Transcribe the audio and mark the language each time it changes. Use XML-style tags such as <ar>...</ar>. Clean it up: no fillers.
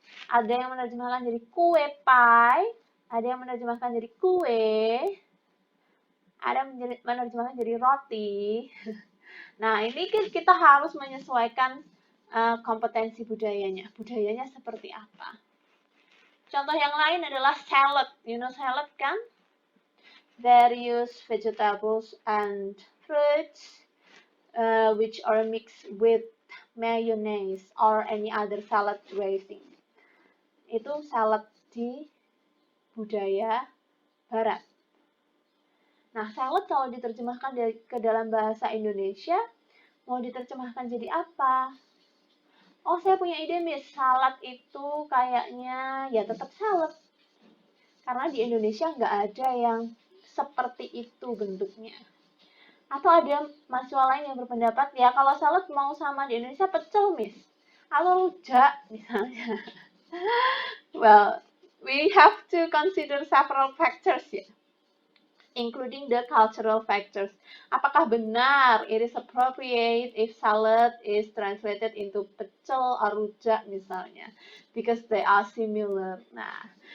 <id>Ada yang menerjemahkan jadi kue pie? Ada yang menerjemahkan jadi kue? Ada yang menerjemahkan jadi roti? Nah, ini kita harus menyesuaikan kompetensi budayanya. Budayanya seperti apa? Contoh yang lain adalah salad.</id> <en>You know salad kan? Various vegetables and fruits which are mixed with mayonnaise or any other salad dressing.</en> <id>Itu salad di budaya barat. Nah, salad kalau diterjemahkan ke dalam bahasa Indonesia, mau diterjemahkan jadi apa? Oh, saya punya ide, Miss. Salad itu kayaknya ya tetap salad. Karena di Indonesia nggak ada yang seperti itu bentuknya. Atau ada mahasiswa lain yang berpendapat, ya kalau salad mau sama di Indonesia pecel, Miss. Atau rujak, misalnya.</id> <en>Well, we have to consider several factors ya. Including the cultural factors.</en> <id>Apakah benar</id> <en>it is appropriate if salad is translated into pecel or rujak</en> <id>misalnya,</id> <en>because they are similar. Nah,</en>